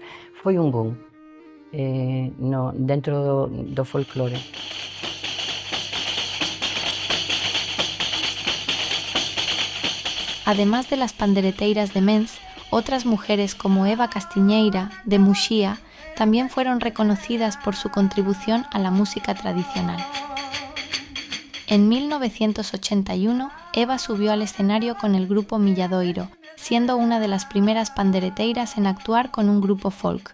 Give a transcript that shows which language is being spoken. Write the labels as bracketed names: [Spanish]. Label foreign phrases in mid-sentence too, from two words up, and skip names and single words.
[Galician] Foi un boom dentro do folclore. [Spanish] Además de las pandereteiras de Mens, otras mujeres como Eva Castiñeira, de Muxía, también fueron reconocidas por su contribución a la música tradicional. En 1981, Eva subió al escenario con el grupo Milladoiro, siendo una de las primeras pandereteiras en actuar con un grupo folk.